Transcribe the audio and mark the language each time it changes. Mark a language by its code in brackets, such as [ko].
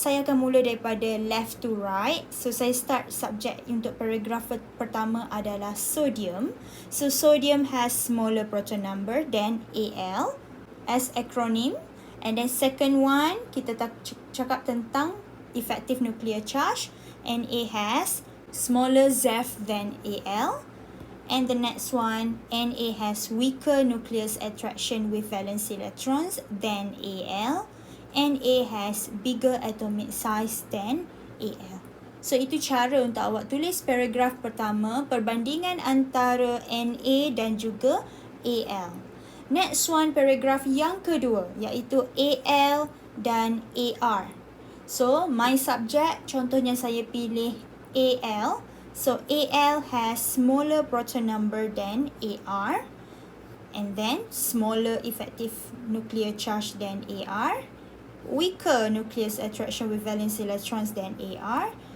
[ms] Saya akan mula daripada [en] left to right. [ms] So saya start subject untuk paragraf pertama adalah sodium. [en] So sodium has smaller proton number than Al as acronym. And then second one, [ms] kita cakap tentang [en] effective nuclear charge. Na has smaller ZEF than Al. And the next one, Na has weaker nucleus attraction with valence electrons than Al. Na has bigger atomic size than Al. [ms] So itu cara untuk awak tulis paragraf pertama, perbandingan antara Na dan juga Al. [en] Next one, [ms] paragraf yang kedua iaitu Al dan Ar. [en] So my subject, [ms] contohnya saya pilih Al. [en] So Al has smaller proton number than Ar. And then smaller effective nuclear charge than Ar. Weaker nucleus attraction with valence electrons than Ar.